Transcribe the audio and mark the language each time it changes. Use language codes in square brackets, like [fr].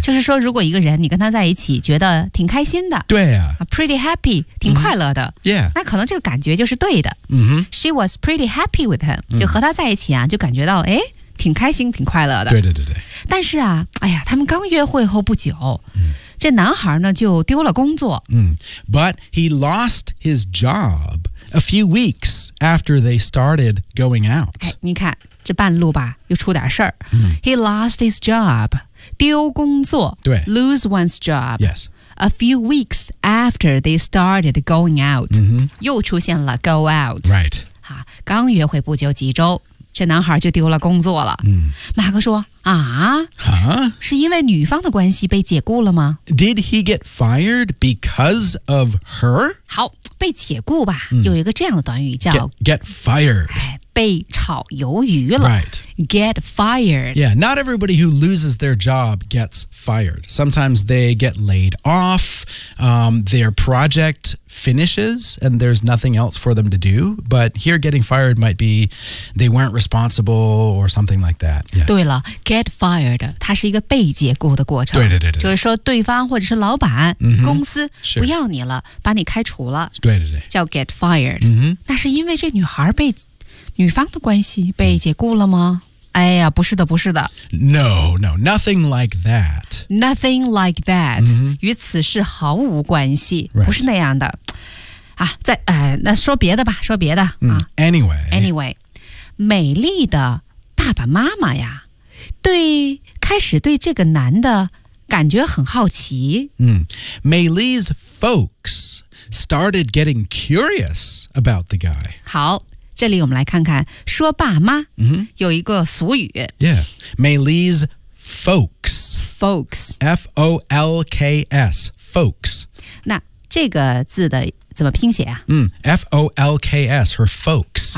[zh] 就是说如果一个人你跟他在一起觉得挺开心的。对啊。 [en] Pretty happy, [zh] 挺快乐的。 [en] Mm-hmm. Yeah. [zh] 那可能这个感觉就是对的。 Mm-hmm. [en] She was pretty happy with him. [zh] 就和他在一起啊就感觉到哎挺开心挺快乐的。对。但是啊哎呀他们刚约会后不久。这男孩呢就丢了工作。嗯、mm. [en] But he lost his job a few weeks after they started going out.、 [zh] 哎、你看这半路吧又出点事儿。嗯、mm. [en] He lost his job, [zh] 丢工作。对。 [en] Lose one's job. Yes. A few weeks after they started going out.、 Mm-hmm. [zh] 又出现了 [en] go out. Right. [zh] 啊刚约会不久几周这男孩就丢了工作了。嗯、 mm. 马哥说啊、 huh? 是因为女方的关系被解雇了吗 [en] Did he get fired because of her? [zh] 好被解雇吧、mm. 有一个这样的短语叫 [en] get fired、 [zh] 哎、被炒鱿鱼了、 [en] right. Get fired Yeah, not everybody who loses their job gets fired Sometimes they get laid off、their project finishes and there's nothing else for them to do But here getting fired might be they weren't responsible or something like that、yeah. [zh] 对了 [en] Get fired, [zh] 它是一个被解雇的过程。对。就是说对方或者是老板、 mm-hmm. 公司不要你了、sure. 把你开除了。对。叫 [en] get fired、 mm-hmm.。 [zh] 那是因为这女孩被女方的关系被解雇了吗、mm-hmm. 哎呀不是的。 [en] No, nothing like that. Nothing like that,、 mm-hmm. [zh] 与此事毫无关系、 [en] right. [zh] 不是那样的。啊在、那说别的吧说别的。 Mm-hmm. 啊、 [en] anyway, [zh] 美丽的爸爸妈妈呀。对，开始对这个男的感觉很好奇。 [en] 嗯 ，Maylee's folks started getting curious about the guy. [zh] 好，这里我们来看看说爸妈、 mm-hmm. 有一个俗语 [en] Yeah, Maylee's folks Folks F-O-L-K-S Folks [zh] 那这个字的怎么拼写啊、 [en] mm, F-O-L-K-S Her folks、